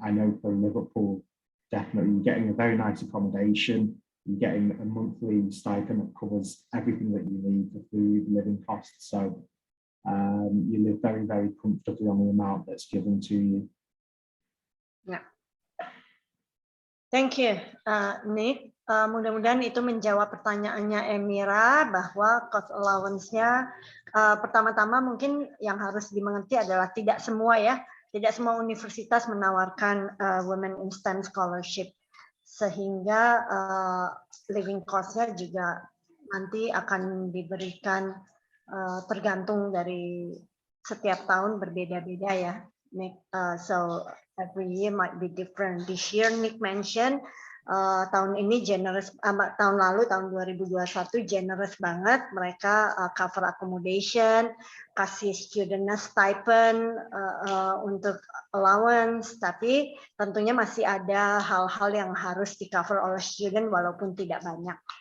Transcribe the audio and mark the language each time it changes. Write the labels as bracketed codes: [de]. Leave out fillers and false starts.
[en] I know for Liverpool, definitely you're getting a very nice accommodation, you're getting a monthly stipend that covers everything that you need for food, living costs. So you live very, very comfortably on the amount that's given to you. Yeah. Thank you, Nick. [id] Mudah-mudahan itu menjawab pertanyaannya Emira bahwa cost allowance-nya pertama-tama mungkin yang harus dimengerti adalah tidak semua universitas menawarkan Women in STEM scholarship, sehingga living cost-nya juga nanti akan diberikan tergantung dari setiap tahun berbeda-beda ya, Nick. [en] So every year might be different. This year Nick mentioned [id] tahun ini generous, tahun lalu tahun 2021 generous banget, mereka cover accommodation, kasih student stipend untuk allowance, tapi tentunya masih ada hal-hal yang harus di cover oleh student walaupun tidak banyak.